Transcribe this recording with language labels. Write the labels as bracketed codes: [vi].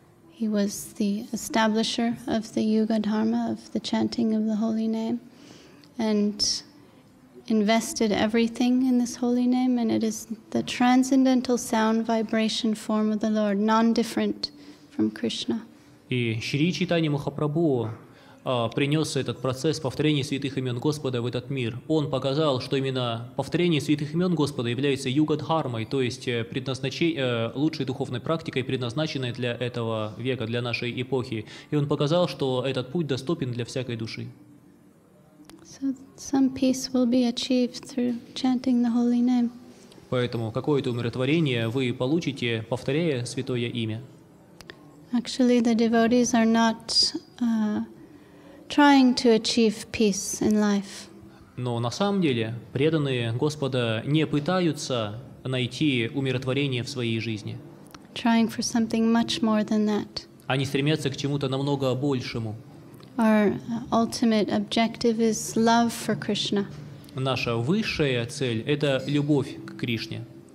[en] He was the establisher of the Yuga Dharma, of the chanting of the holy name, and invested everything in this holy name, and it is the transcendental sound vibration form of the Lord, non-different from Krishna. [ru] И Шри Чайтанья Махапрабху принес этот процесс повторения святых имен Господа в этот мир. Он показал, что именно повторение святых имен Господа является юга-дхармой, то есть лучшей духовной практикой, предназначенной для этого века, для нашей эпохи. И он показал, что этот путь доступен для всякой души. [en] So some peace will be achieved through chanting the holy name. [ru] Поэтому какое-то умиротворение вы получите, повторяя святое имя. [en] Actually, the devotees are not trying to achieve peace in life. [ru] Но на самом деле преданные Господа не пытаются найти умиротворение в своей жизни. [en] Trying for something much more than that. [ru] Они стремятся к чему-то намного большему. [en] Our ultimate objective is love for Krishna. [ru] Наша высшая цель – это любовь к Кришне.